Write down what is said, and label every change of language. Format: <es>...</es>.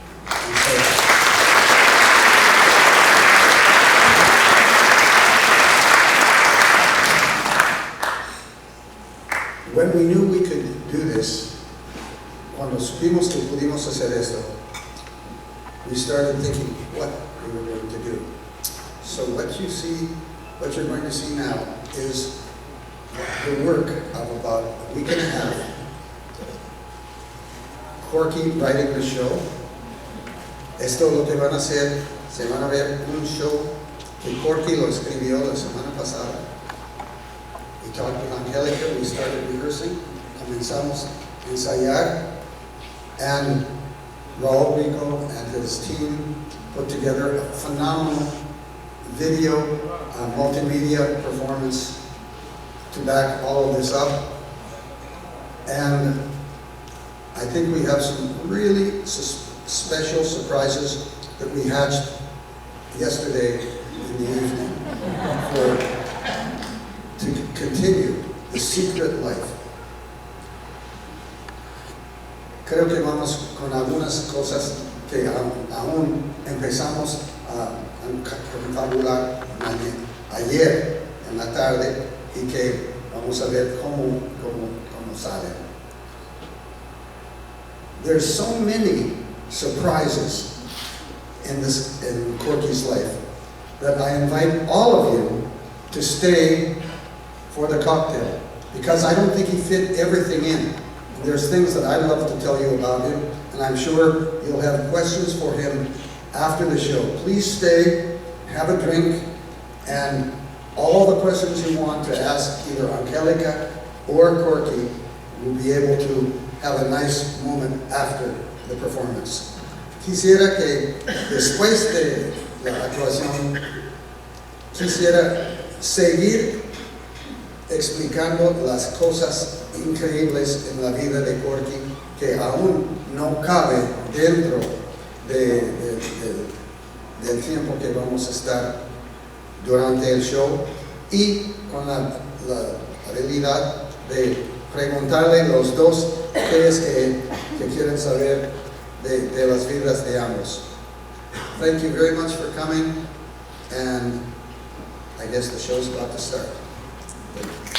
<en>And so, when we knew we could do this,</en> <es>cuando supimos que pudimos hacer esto,</es> <en>we started thinking what we were going to do. So what you're going to see now is the work of about a week and a half. Corky writing the show.</en> <es>Esto lo que van a hacer, se van a ver un show que Corky lo escribió la semana pasada.</es> <en>We talked with Angélica, we started rehearsing,</en> <es>comenzamos a ensayar,</es> <en>and Raul Rico and his team put together a phenomenal video, multimedia performance to back all of this up. And I think we have some really special surprises that we hatched yesterday in the evening to continue the secret life.</en> <es>Creo que vamos con algunas cosas que aún empezamos a confabular ayer en la tarde y que vamos a ver cómo sale.</es> <en>There's so many surprises in Corky's life that I invite all of you to stay for the cocktail, because I don't think he fit everything in. And there's things that I'd love to tell you about him, and I'm sure you'll have questions for him after the show. Please stay, have a drink, and all the questions you want to ask either Angélica or Corky, we'll be able to have a nice moment after the performance.</en> <es>Quisiera que después de la actuación, quisiera seguir explicando las cosas increíbles en la vida de Corky que aún no cabe dentro del tiempo que vamos a estar durante el show, y con la habilidad de preguntarle los dos qué es que quieren saber de las vidas de ambos.</es> <en>Thank you very much for coming, and I guess the show's about to start.</en>